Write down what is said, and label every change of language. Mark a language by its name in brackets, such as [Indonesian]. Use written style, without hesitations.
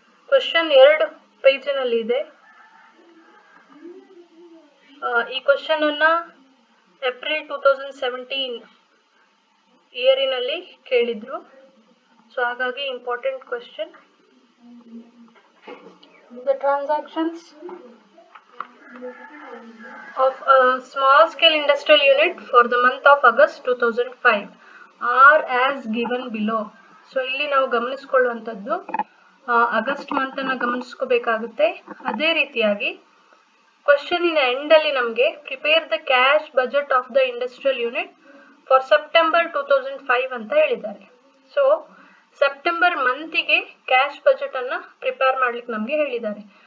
[Kannada] Question 2 ಪೇಜಿನಲ್ಲಿ ಇದೆ. ಈ question ಅನ್ನ ಏಪ್ರಿಲ್ 2017 ಇಯರಿನಲ್ಲಿ ಕೇಳಿದ್ರು. ಸೊ ಹಾಗಾಗಿ important question. [English] The transactions of a small scale industrial unit for the month of August 2005 are as given below. [Kannada] So ಇಲ್ಲಿ ನಾವು ಗಮನಿಸ್ಕೊಳ್ಳುವಂಥದ್ದು August month ಅನ್ನ ಗಮನಿಸ್ಕೋಬೇಕಾಗುತ್ತೆ. ಅದೇ ರೀತಿಯಾಗಿ ಕ್ವಶನಿನ ಎಂಡ್ ಅಲ್ಲಿ ನಮಗೆ [English] prepare the cash budget of the industrial unit for September [Kannada] 2005 ಅಂತ ಹೇಳಿದ್ದಾರೆ. So September ಮಂತಿಗೆ cash budget ಅನ್ನ ಪ್ರಿಪೇರ್ ಮಾಡ್ಲಿಕ್ಕೆ ನಮ್ಗೆ ಹೇಳಿದ್ದಾರೆ.